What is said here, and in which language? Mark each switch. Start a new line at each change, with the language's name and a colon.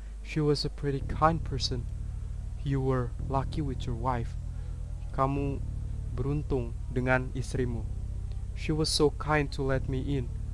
English: She was a pretty kind person. You were lucky with your wife.
Indonesian: Kamu beruntung dengan istrimu.
English: She was so kind to let me in.